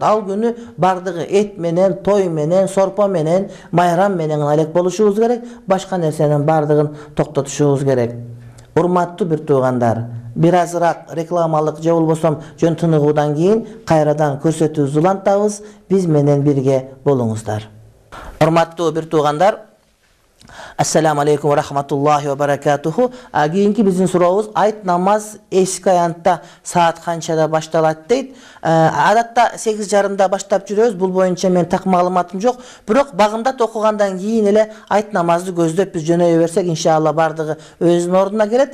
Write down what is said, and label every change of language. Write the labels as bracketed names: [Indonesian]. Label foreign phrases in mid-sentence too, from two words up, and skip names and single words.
[Kyrgyz] Ал күнү бардыгы эт менен, той менен, сорпо менен, майрам менен алек болушубуз керек. Башка нерсенин бардыгын токтотушубуз керек. Урматтуу бир туугандар, бир азыраак рекламалык же болбосо жөн тыныгуудан кийин кайрадан көрсөтүүбүздү улантабыз. Биз менен бирге болуңуздар. Урматтуу бир туугандар, [Arabic] السلام عليكم ورحمة الله وبركاته. [Kyrgyz] Кийинки биздин сурообуз: айт намаз эски аянтта саат канчада башталат дейт. Адатта 8:30 баштап жүрөбүз. Бул боюнча мен так маалыматым жок. Бирок багымдат окугандан кийин эле айт намазды көздөп биз жөнөй берсек, иншалла бардыгы өзүнүн ордуна келет.